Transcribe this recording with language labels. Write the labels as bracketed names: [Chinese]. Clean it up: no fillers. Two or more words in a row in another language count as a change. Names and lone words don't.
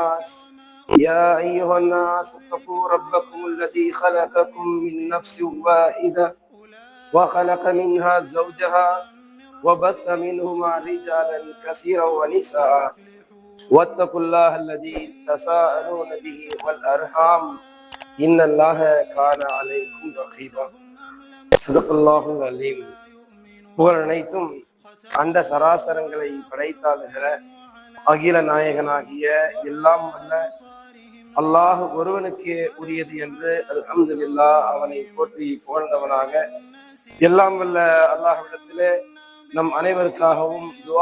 [Arabic] الناس اتقوا ربكم الذي خلقكم من نفس واحدة وخلق منها زوجها وبث منهما رجالا كثيرا ونساء، واتقوا الله الذي تساءلون به والأرحام إن الله كان عليكم رقيبا. صدق الله العليم. [Tamil] புகழ் அனைத்தும் அண்ட சராசரங்களை படைத்தாளுகிற அகில நாயகனாகிய எல்லாம் வல்ல அல்லாஹ் ஒருவனுக்கே உரியது என்று அல்ஹம்துலில்லாஹ் அவனை போற்றி புகழ்ந்தவனாக, எல்லாம் வல்ல அல்லாஹ்விடத்திலே நம் அனைவருக்காகவும் துஆ